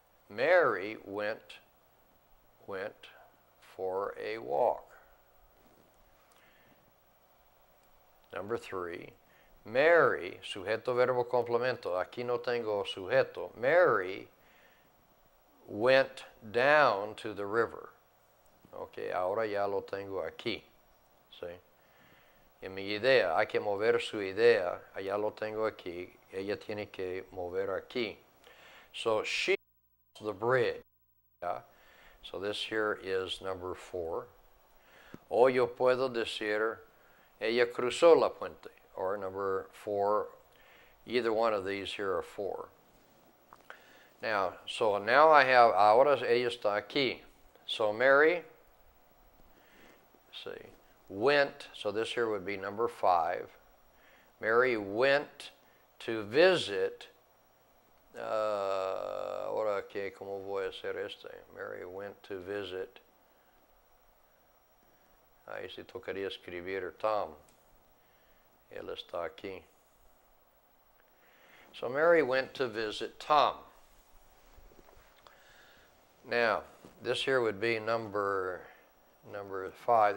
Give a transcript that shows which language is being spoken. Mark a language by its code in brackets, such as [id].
[en] Mary went for a walk. Number 3. Mary, [es] sujeto, verbo, complemento. Aquí no tengo sujeto. [en] Mary went down to the river. [es] Ok, ahora ya lo tengo aquí. ¿Sí? En mi idea, hay que mover su idea. Allá lo tengo aquí. Ella tiene que mover aquí. [en] So she crossed the bridge. Yeah? So this here is number 4. [es] O yo puedo decir, ella cruzó la puente. [en] Or number 4. Either one of these here are 4. Now, so now I have, [es] ahora ella está aquí. [en] So Mary, let's see, went, so this here would be number 5. Mary went to visit [es] ahora que, ¿cómo voy a hacer este? [en] Mary went to visit. [es] Ahí sí tocaría escribir Tom. Él está aquí. [en] So Mary went to visit Tom. Now, this here would be number 5.